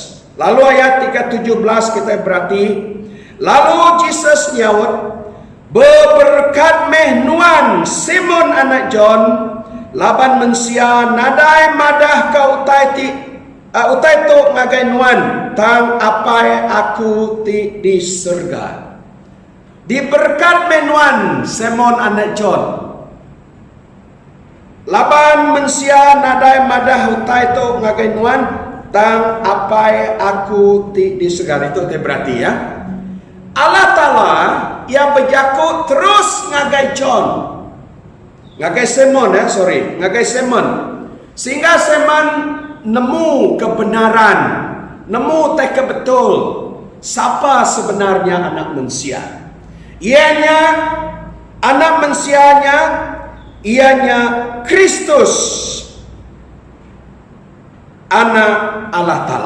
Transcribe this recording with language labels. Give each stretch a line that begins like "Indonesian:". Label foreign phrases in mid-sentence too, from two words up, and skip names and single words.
Iban: Lalu ayat 17 kita berarti, lalu Jesus nyaut, berberkat meh nuan Simon anak John, laban mensia nadai madah ka utai tu ngagai nuan tang apai aku ti di surga. Diberkat menuan Simon anak John. Laban mensia nadai madah utai tu ngagai nuan tang apai aku ti di surga. Itu berarti ya. Allah Ta'ala yang berjaku terus ngagai John. Ngagai Simon ya, ngagai Simon.
Malay: Sehingga Simon nemu kebenaran, nemu teka betul siapa sebenarnya anak manusia. Ianya anak manusianya, ianya Kristus, anak Allah Ta'ala.